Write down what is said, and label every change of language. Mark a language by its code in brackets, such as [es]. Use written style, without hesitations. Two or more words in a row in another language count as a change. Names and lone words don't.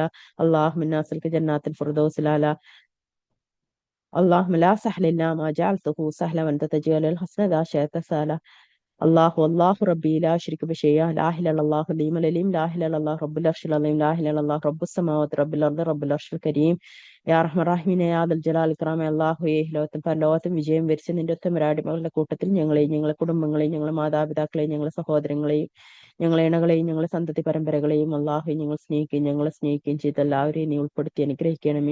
[ar] اللهم انا نسألك جنات الفردوس الاعلى. اللهم لا سهل إلا ما جعلته سهلا وأنت تجعل الحسن إذا شئت سهلا. الله والله ربي لا أشرك بشيء لا إله إلا الله العليم العليم لا إله إلا الله رب العرش العظيم لا إله إلا الله رب السماوات رب الأرض رب العرش الكريم. يا رحمن رحيمين يا ذا الجلال إكرام. [ml] അല്ലാഹുവേ ലോകത്തും പരലോകത്തും വിജയം വരിച്ച നിന്റെ ഒത്തമരാടിമകളുടെ കൂട്ടത്തിൽ ഞങ്ങളെയും ഞങ്ങളെ കുടുംബങ്ങളെയും ഞങ്ങളെ മാതാപിതാക്കളെയും ഞങ്ങളെ സഹോദരങ്ങളെയും ഞങ്ങളെ ഇണകളെയും ഞങ്ങളെ സന്തതി പരമ്പരകളെയും അള്ളാഹു ഞങ്ങൾ സ്നേഹിക്കുകയും ഞങ്ങളെ സ്നേഹിക്കുകയും ചെയ്ത എല്ലാവരെയും നീ ഉൾപ്പെടുത്തി അനുഗ്രഹിക്കണമേ.